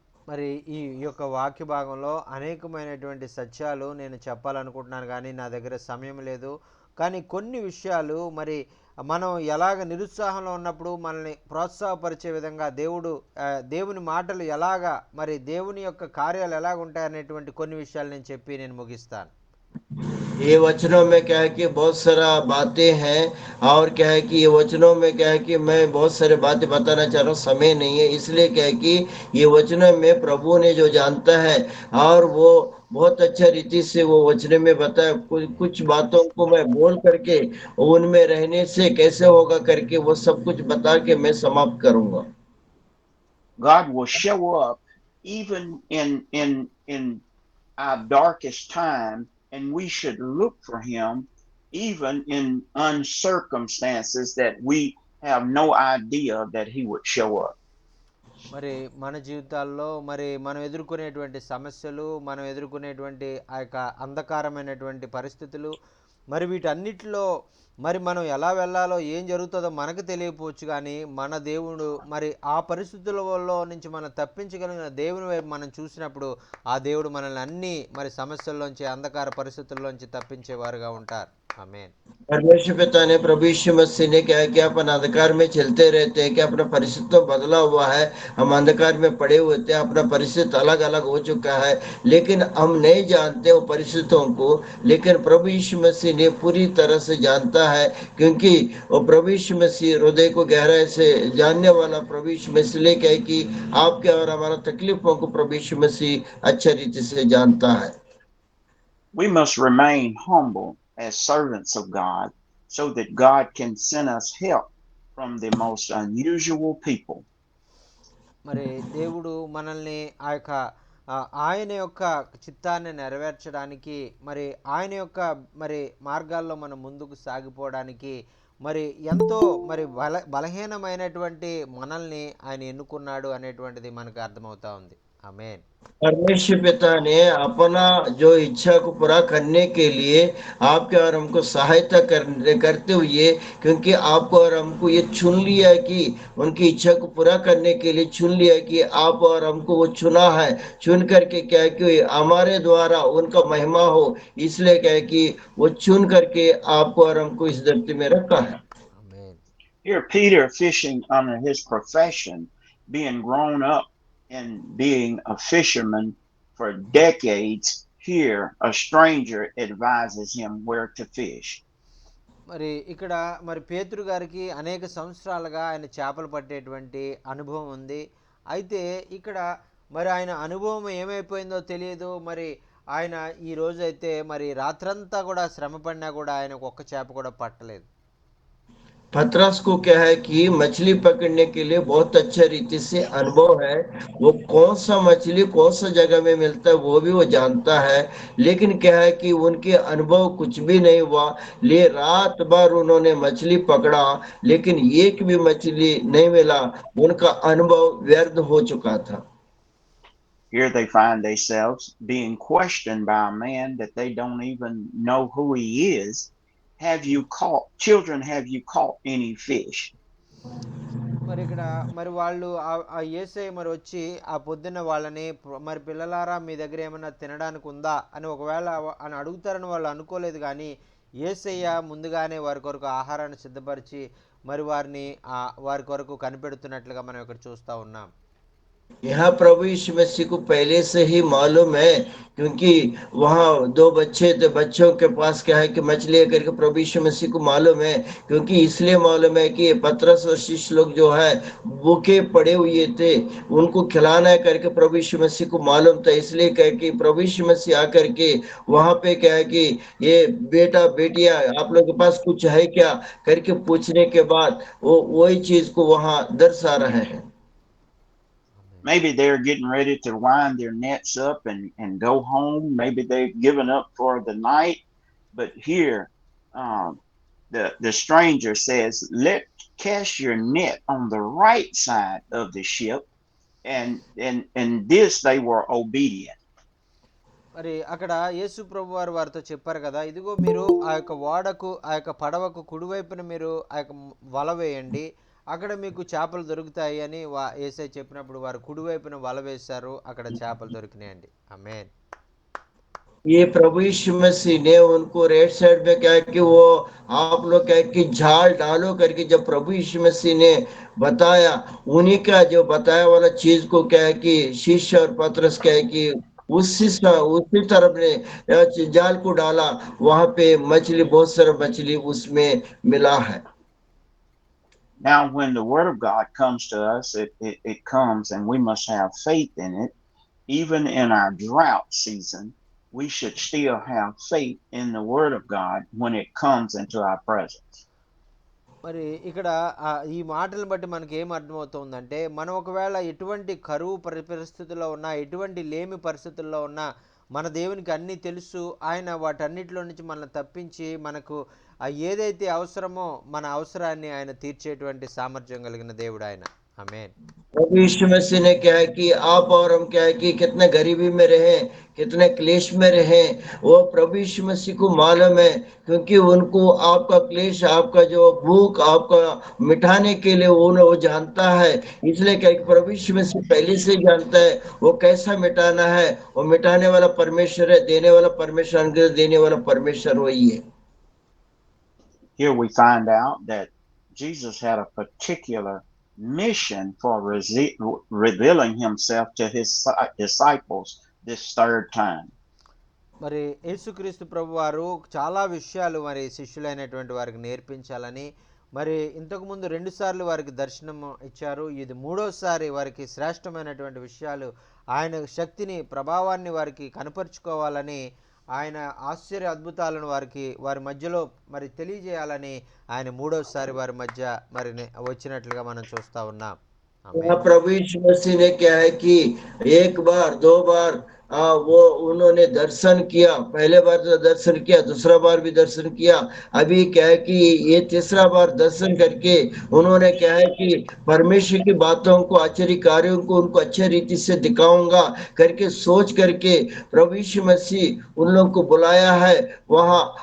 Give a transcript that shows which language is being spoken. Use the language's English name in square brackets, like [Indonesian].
[Telugu] మరి ఈ యొక్క వాక్య భాగంలో అనేకమైనటువంటి సత్యాలు నేను చెప్పాలనుకుంటున్నాను, కానీ నా దగ్గర సమయం లేదు. కానీ కొన్ని విషయాలు మరి మనం ఎలాగ నిరుత్సాహంలో ఉన్నప్పుడు మనల్ని ప్రోత్సాహపరిచే విధంగా దేవుని మాటలు ఎలాగా, మరి దేవుని యొక్క కార్యాలు ఎలాగ ఉంటాయనేటువంటి కొన్ని విషయాలు నేను చెప్పి నేను ముగిస్తాను. [Hindi] ये वचनों में क्या है कि बहुत सारा बातें हैं, और क्या है कि ये वचनों में क्या है कि मैं बहुत सारे बातें बताना चाह रहा हूँ, समय नहीं है, इसलिए क्या है कि ये वचनों में प्रभु ने जो जानता है और वो बहुत अच्छा रीति से वो वचन में बताया। कुछ बातों को मैं बोल करके उनमें रहने से कैसे होगा करके वो सब कुछ बता के मैं समाप्त करूंगा। [English] God will show up even in our darkest time, and we should look for him even in uncircumstances that we have no idea that he would show up. [Telugu] మరి మన జీవితాల్లో మరి మనం ఎదుర్కొనేటువంటి సమస్యలు, మనం ఎదుర్కొనేటువంటి ఆ యొక్క అంధకారమైనటువంటి పరిస్థితులు, మరి వీటన్నిటిలో మరి మనం ఎలా వెళ్ళాలో, ఏం జరుగుతుందో మనకు తెలియకపోవచ్చు, కానీ మన దేవుడు మరి ఆ పరిస్థితులలో నుంచి మనం తప్పించగలిగిన దేవుని వైపు మనం చూసినప్పుడు ఆ దేవుడు మనల్ని అన్ని మరి సమస్యల్లోంచి, అంధకార పరిస్థితుల్లోంచి తప్పించేవారుగా ఉంటారు. ఆమేన్. [Hindi] परमेश्वर पिता ने प्रभु यीशु मसीह ने क्या है कि अपन अंधकार में चलते रहते हैं कि अपना परिस्थिति तो बदला हुआ है, हम अंधकार में पड़े हुए थे, अपना परिस्थिति अलग अलग हो चुका है, लेकिन हम नहीं जानते वो परिस्थितियों को, लेकिन प्रभु यीशु मसीह ने पूरी तरह से जानता है, क्योंकि वो प्रभु यीशु मसीह हृदय को गहराई से जानने वाला प्रभु यीशु मसीह ले क्या है कि आपके और हमारा तकलीफों को प्रभु यीशु मसीह अच्छा रीति से जानता है। [English] We must remain humble as servants of God so that God can send us help from the most unusual people. [Telugu] మరి దేవుడు మనల్ని ఆయన యొక్క చిత్తాన్ని నెరవేర్చడానికి, మరి ఆయన యొక్క మరి మార్గాల్లో మనం ముందుకు సాగిపోవడానికి మరి ఎంతో మరి బలహీనమైనటువంటి మనల్ని ఆయన ఎన్నుకున్నాడు అనేటువంటిది మనకు అర్థమవుతా ఉంది. ఆమేన్. [Hindi] परमेश्वर पिता ने अपना जो इच्छा को पूरा करने के लिए आपके और हमको सहायता करते हुए, क्योंकि आपको और हमको ये चुन लिया है कि उनकी इच्छा को पूरा करने के लिए चुन लिया है कि आप और हमको वो चुना है, चुन करके क्या है कि हमारे द्वारा उनका महिमा हो, इसलिए क्या है कि वो चुन करके आपको और हमको इस धरती में रखा है। ఆమేన్. [English] Here, Peter, fishing under his profession, being grown up and being a fisherman for decades, here a stranger advises him where to fish. [Telugu] మరి ఇక్కడ మరి పేతురు గారికి అనేక సంవత్సరాలుగా ఆయన చేపలు పట్టేటువంటి అనుభవం ఉంది. అయితే ఇక్కడ మరి ఆయన అనుభవం ఏమైపోయిందో తెలియదు. మరి ఆయన ఈ రోజైతే మరి రాత్రంతా కూడా శ్రమ పడినా కూడా ఆయనకు ఒక్క చేప కూడా పట్టలేదు. [Hindi] पतरस को क्या है कि मछली पकड़ने के लिए बहुत अच्छा रीति से अनुभव है। वो कौन सा मछली कौन सा जगह में मिलता है वो भी वो जानता है। लेकिन क्या है कि उनके अनुभव कुछ भी नहीं हुआ। ले रात भर उन्होंने मछली पकड़ा, लेकिन एक भी मछली नहीं मिला। उनका अनुभव व्यर्थ हो चुका था। [English] Here they find themselves being questioned by a man that they don't even know who he is. Have you caught, children, have you caught any fish? [Telugu] మరి ఇక్కడ మరి వాళ్ళు ఆ యేసయ్య మరి వచ్చి ఆ పొద్దున్న వాళ్ళని మరి పిల్లలారా మీ దగ్గర ఏమైనా తినడానికి ఉందా అని ఒకవేళ అని అడుగుతారని వాళ్ళు అనుకోలేదు. కానీ యేసయ్య ముందుగానే వారి కొరకు ఆహారాన్ని సిద్ధపరిచి మరి వారి కొరకు కనిపెడుతున్నట్లుగా మనం ఇక్కడ చూస్తూ ఉన్నాం. [Hindi] यहाँ प्रभु यीशु मसीह को पहले से ही मालूम है, क्योंकि वहाँ दो बच्चे थे, बच्चों के पास क्या है कि मछली है करके प्रभु यीशु मसीह को मालूम है। क्योंकि इसलिए मालूम है कि ये पतरस और शिष्य लोग जो है भूखे पड़े हुए थे, उनको खिलाना है करके प्रभु यीशु मसीह को मालूम था। इसलिए कह कि प्रभु यीशु मसीह आकर के वहां पे क्या है कि ये बेटा बेटिया आप लोग के पास कुछ है क्या करके पूछने के बाद वो वही चीज को वहां दर्शा रहे हैं। [English] Maybe they're getting ready to wind their nets up and go home. Maybe they've given up for the night. But here, the stranger says, "Let cast your net on the right side of the ship," and this they were obedient. [Telugu] మరి అక్కడ యేసు ప్రభు వారితో చెప్పారు కదా, ఇదిగో మీరు ఆ యొక్క ఓడకు ఆ యొక్క పడవకు కుడివైపున మీరు ఆ యొక్క వల వేయండి, అక్కడ మీకు చేపలు దొరుకుతాయి అని యేసయ్య చెప్పినప్పుడు వారు కుడివైపున వల వేశారు, అక్కడ చేపలు దొరికినాయండి. ఆమేన్. [Hindi] ये प्रभु यीशु मसीह ने उनको रेड साइड में क्या है कि वो आप लोग क्या है कि झाल डालो करके जब प्रभु यीशु मसीह ने बताया, उन्हीं का जो बताया वाला चीज को क्या है कि शिष्य और पतरस क्या है कि उसी तरफ ने जाल को डाला। वहां पे मछली बहुत सारा मछली उसमें मिला है। [English] Now, when the word of God comes to us, it comes and we must have faith in it. Even in our drought season, we should still have faith in the word of God when it comes into our presence. [Telugu] మరి ఇక్కడ ఈ మాటలను బట్టి మనకి ఏం అర్థమవుతుందంటే, మనం ఒకవేళ ఎటువంటి కరువు పరిస్థితుల్లో ఉన్నా, ఎటువంటి లేమి పరిస్థితుల్లో ఉన్నా, మన దేవునికి అన్నీ తెలుసు. ఆయన వాటన్నిటిలో నుంచి మనల్ని తప్పించి మనకు ఏదైతే అవసరమో మన అవసరాన్ని ఆయన తీర్చేటువంటి సామర్థ్యం కలిగిన దేవుడు ఆయన. ఆమేన్. [Hindi] प्रभु यीशु मसीह ने क्या है कि आप और हम क्या है कि कितने गरीबी में रहे, कितने क्लेश में रहे, वो प्रभु यीशु मसीह को मालूम है। क्योंकि उनको आपका क्लेश, आपका जो भूख आपका मिटाने के लिए वो जानता है। इसलिए क्या है कि प्रभु यीशु मसीह पहले से ही जानता है वो कैसा मिटाना है। वो मिटाने वाला परमेश्वर है, देने वाला परमेश्वर, अनुग्रह देने वाला परमेश्वर वही है। [English] Here we find out that Jesus had a particular mission for revealing himself to his disciples this third time. [Telugu] మరి యేసుక్రీస్తు ప్రభు వారు చాలా విషయాలు మరి శిష్యులైనటువంటి వారికి నేర్పించాలని, మరి ఇంతకుముందు 2 సార్లు వారికి దర్శనం ఇచ్చారు. ఇది 3వసారి వారికి శ్రేష్టమైనటువంటి విషయాలు, ఆయన శక్తిని ప్రభావాన్ని వారికి కనపరుచుకోవాలని, ఆయన ఆశ్చర్య అద్భుతాలను వారి మధ్యలో మరి తెలియజేయాలని ఆయన 3వసారి వారి మధ్య మరి వచ్చినట్లుగా మనం చూస్తూ ఉన్నాం. [Hindi] प्रभु यीशु मसीह ने क्या है कि एक बार 2 बार वो उन्होंने दर्शन किया। पहले बार तो दर्शन किया, दूसरा बार भी दर्शन किया। अभी क्या है कि ये तीसरा बार दर्शन करके उन्होंने क्या है कि परमेश्वर की बातों को, आश्चर्य कार्यों को उनको अच्छे रीति से दिखाऊंगा करके सोच करके प्रभु यीशु मसीह उन लोगों को बुलाया है वहां।